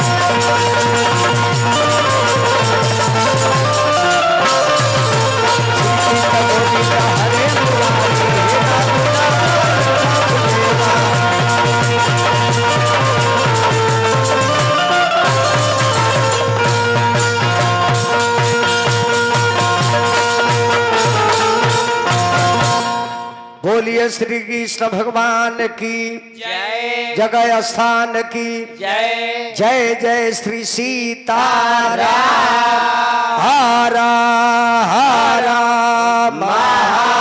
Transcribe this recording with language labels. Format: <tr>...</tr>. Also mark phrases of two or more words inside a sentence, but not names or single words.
<sa>कृष्ण गोविंद हरे मुरारी हे नाथ नारायण वासुदेवा।</sa> <hi>बोलिए श्री कृष्ण भगवान की जय जगह स्थान की जय जय जय श्री सीताराम हरा हरा महा</hi>